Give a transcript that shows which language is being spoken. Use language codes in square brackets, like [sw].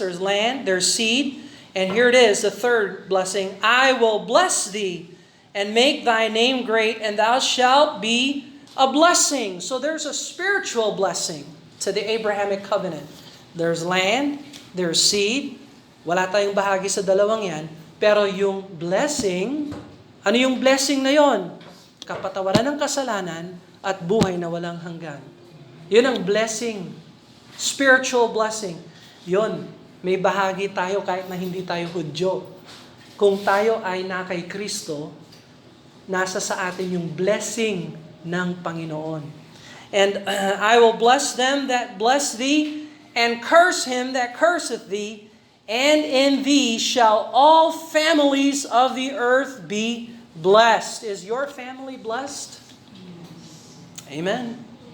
[en] There's land, there's seed. And here it is, the third blessing. I will bless thee and make thy name great, and thou shalt be a blessing. So there's a spiritual blessing. to the Abrahamic covenant. There's land, there's seed. [tl] Wala tayong bahagi sa dalawang yan. Pero yung blessing, ano yung blessing na yon? Kapatawaran ng kasalanan at buhay na walang hanggan. Yun ang blessing. Spiritual blessing. Yun, may bahagi tayo kahit na hindi tayo Hudyo. Kung tayo ay na kay Kristo, nasa sa atin yung blessing ng Panginoon. [en] And I will bless them that bless thee, and curse him that curseth thee, and in thee shall all families of the earth be blessed. Is your family blessed? Amen.